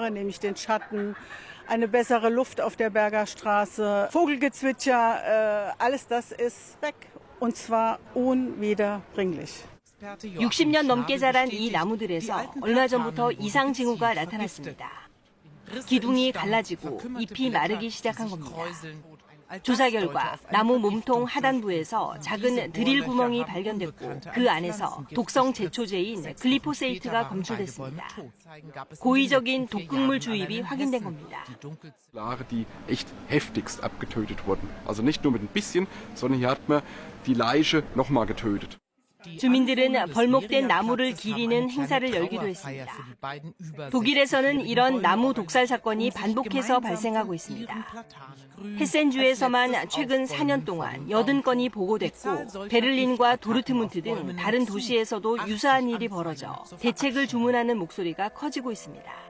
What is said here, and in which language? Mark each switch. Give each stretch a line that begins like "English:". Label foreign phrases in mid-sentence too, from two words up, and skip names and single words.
German: Sache, nämlich den Schatten, eine bessere Luft auf der Berger Straße, Vogelgezwitscher, alles das ist weg und zwar unwiederbringlich.
Korean: 60년 넘게 자란 이 나무들에서 얼마 전부터 이상 징후가 나타났습니다. 기둥이 갈라지고 잎이 마르기 시작한 겁니다. 조사 결과 나무 몸통 하단부에서 작은 드릴 구멍이 발견됐고 그 안에서 독성 제초제인 글리포세이트가 검출됐습니다. 고의적인 독극물 주입이 확인된 겁니다.
German: Die echt heftigst abgetötet wurden. Also nicht nur mit ein bisschen, sondern hier hat man die Leiche nochmal getötet.
Korean: 주민들은 벌목된 나무를 기리는 행사를 열기도 했습니다. 독일에서는 이런 나무 독살 사건이 반복해서 발생하고 있습니다. 헤센주에서만 최근 4년 동안 80건이 보고됐고 베를린과 도르트문트 등 다른 도시에서도 유사한 일이 벌어져 대책을 주문하는 목소리가 커지고 있습니다.